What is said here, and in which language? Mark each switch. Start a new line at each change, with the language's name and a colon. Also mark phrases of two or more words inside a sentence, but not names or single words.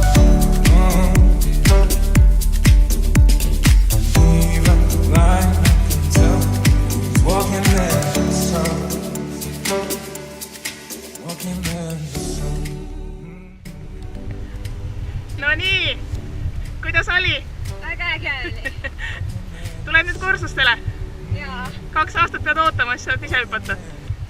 English: Even the blind man can tell he's walking in the sun. Walking in the sun.
Estonian: No nii, kuidas oli? Väga äge oli. Tuled nüüd kursustele? Jaa. 2 aastat pead ootama, siis saad ise hüpata.